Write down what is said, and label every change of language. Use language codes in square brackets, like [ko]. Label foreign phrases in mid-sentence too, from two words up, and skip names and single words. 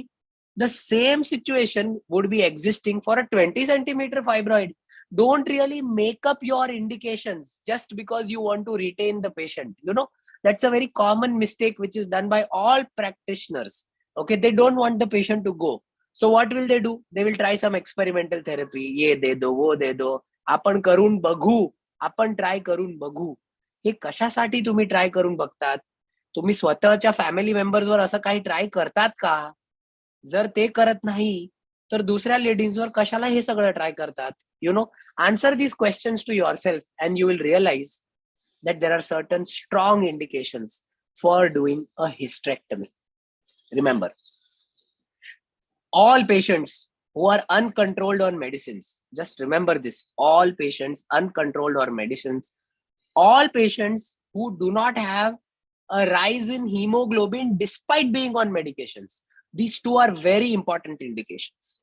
[en] The same situation would be existing for a 20 centimeter fibroid. Don't really make up your indications just because you want to retain the patient. That's a very common mistake which is done by all practitioners. Okay, they don't want the patient to go. So what will they do? They will try some experimental therapy. [hi] ये दे दो, वो दे दो. [mr] आपण करून बघू, आपण ट्राय करून बघू. हे कशासाठी तुम्ही ट्राय करून बघतात? तुम्ही स्वतःच्या [en] family members [mr] असं काही ट्राय करतात का? जर ते करत नाही तर दुसऱ्या लेडीजवर कशाला हे सगळं ट्राय करतात? [en] Answer these questions to yourself and you will realize that there are certain strong indications for doing a hysterectomy. Remember, all patients who are uncontrolled on medicines, just remember this, all patients uncontrolled on medicines, all patients who do not have a rise in hemoglobin despite being on medications, these two are very important indications.